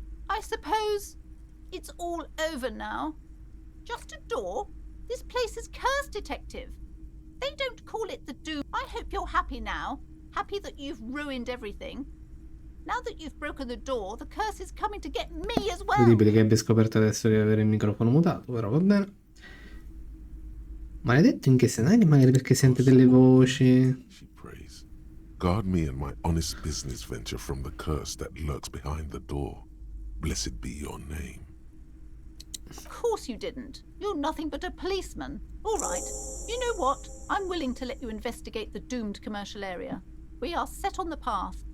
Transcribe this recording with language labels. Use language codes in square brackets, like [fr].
[en] I suppose it's all over now. Just a door? This place is cursed, Detective. They don't call it the Doom. I hope you're happy now. Happy that you've ruined everything. Now that you've broken the door, the curse is coming to get me as well. [it] Incredibile che abbia scoperto adesso di avere il microfono mutato, però va bene. Maledetto in che senso? Non è che magari perché sente delle voci. [en] She prays. Guard me and my honest business venture from the curse that lurks behind the door. Blessed be your name. Of course you didn't. You're nothing but a policeman. All right. You know what? I'm willing to let you investigate the doomed commercial area. We are set on the path.